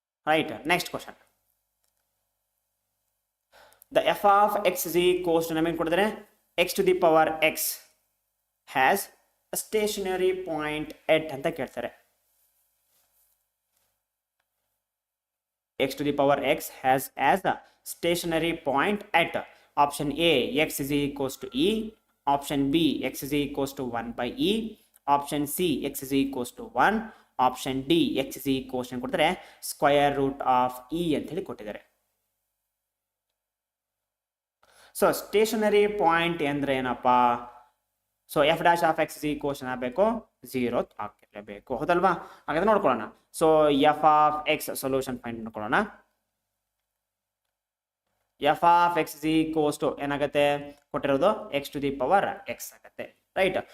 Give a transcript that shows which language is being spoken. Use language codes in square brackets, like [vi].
[en] Right, next question. The F of X is equals to [kn] ನಮಗೆ ಕೊಡಿದ್ರೆ [en] X to the power X has stationary point at [kn] ಅಂತ ಕೇಳ್ತಾರೆ. [en] x to the power x has as a stationary point at option A x is equals to e, option B x is equals to 1 by e, option C x is equals to 1, option D x is equals to [kn] ಕೊಡ್ತಾರೆ [en] square root of e [kn] ಅಂತ ಹೇಳಿ ಕೊಟ್ಟಿದ್ದಾರೆ. [en] so stationary point [kn] ಅಂದ್ರೆ ಏನಪ್ಪಾ, [en] so F dash of X equation [kn] ಆಗಬೇಕು 0 ಆಗಿರಲೇಬೇಕು, ಹೌದಲ್ವಾ. ಹಾಗಾದ್ರೆ ನೋಡ್ಕೊಳ್ಳೋಣ. [en] so F of X solution find [kn] ಮಾಡ್ಕೊಳ್ಳೋಣ. [en] F of X equals to [kn] ಏನಾಗುತ್ತೆ ಕೊಟ್ಟಿರೋದು [en] X to the power X [kn] ಆಗುತ್ತೆ, [en] Right.